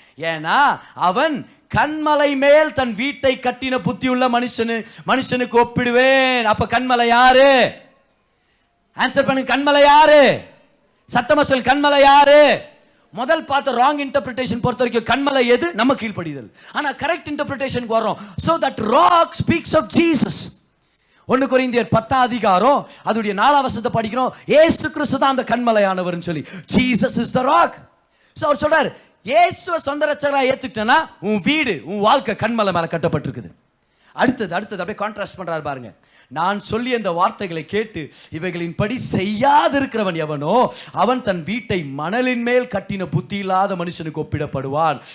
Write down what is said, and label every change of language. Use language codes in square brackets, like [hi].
[ta] ஏன்னா அவன் கண்மலை மேல் தன் வீட்டை கட்டின புத்தி உள்ள மனுஷனுக்கு ஒப்பிடுவேன். அப்ப கண்மலை யாரு? ஆன்சர் பண்ணுங்க, கண்மலை யாரு? சத்தமா சொல், கண்மலை யாரு? முதல் பார்த்த ராங் இன்டர்பிரிட்டேஷன் பொறுத்த வரைக்கும் கண்மலை எது? நம்ம கீழ்ப்படிதல். ஆனா கரெக்ட் இன்டர்பிரிட்டேஷனுக்கு வரோம். [en] so that rock speaks of Jesus. [ta] 1 கொரிந்தியர் 10 அதிகாரம் அதுடைய 4 வசனத்தை படிக்கிறோம். இயேசு கிறிஸ்து தான் அந்த கண்மலையானவர்னு சொல்லி, [en] Jesus is the rock. [ta] So அவர் சொல்றார், இயேசுவை சொந்த ரட்சகரா ஏத்துக்கிட்டனா உன் வீடு, உன் வாழ்க்கை கண்மலை மேல கட்டப்பட்டிருக்குது. அடுத்தது அப்படியே கான்ட்ராஸ்ட் பண்றாரு பாருங்க. நான் சொல்லி அந்த வார்த்தைகளை கேட்டு இவைகளின் படி செய்யாதிருக்கிறவன் எவனோ அவன் தன் வீட்டை மணலின் மேல் கட்டின புத்தி இல்லாத மனுஷனுக்கு ஒப்பிடப்படுவான்.